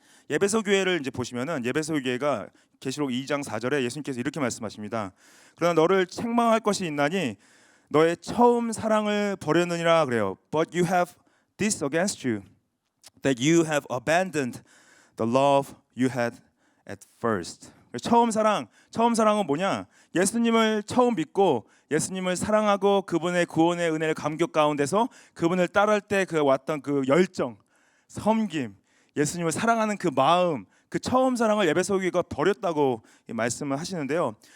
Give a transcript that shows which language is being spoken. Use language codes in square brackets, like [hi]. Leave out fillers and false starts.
[ko] 예배소 교회를 이제 보시면은 예배소 교회가 계시록 2장 4절에 예수님께서 이렇게 말씀하십니다. 그러나 너를 책망할 것이 있나니 너의 처음 사랑을 버렸느니라 그래요. [en] But you have this against you, that you have abandoned the love you had at first. [ko] 처음 사랑은 뭐냐? 예수님을 처음 믿고 예수님을 사랑하고 그분의 구원의 은혜를 감격 가운데서 그분을 따를 때 그 왔던 그 열정, 섬김, 예수님을 사랑하는 그 마음, 그 처음 사랑을 예배소 교회가 버렸다고 말씀을 하시는데요.